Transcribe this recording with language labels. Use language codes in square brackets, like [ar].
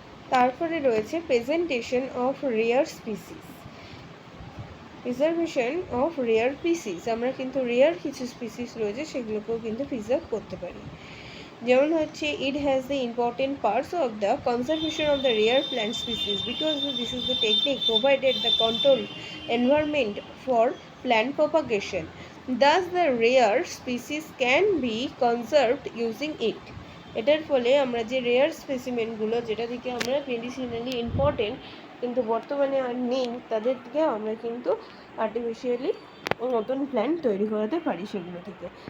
[bn] তারপরে রয়েছে [en] Presentation of rare species, preservation of rare species. [bn] আমরা কিন্তু রেয়ার কিছু স্পিসিস রয়েছে সেগুলোকেও কিন্তু প্রিজার্ভ করতে পারি। যেমন হচ্ছে [en] it has the important parts of the conservation of the rare plant species because this is the technique provided the controlled environment for plant propagation. Thus the rare species can be conserved using it. [bn] এটার ফলে আমরা যে rare স্পেসিমেনগুলো যেটা থেকে আমরা মেডিসিনালি important কিন্তু বর্তমানে আর নেই তাদেরকে আমরা কিন্তু আর্টিফিশিয়ালি নতুন প্ল্যান্ট তৈরি করাতে পারি সেগুলো থেকে।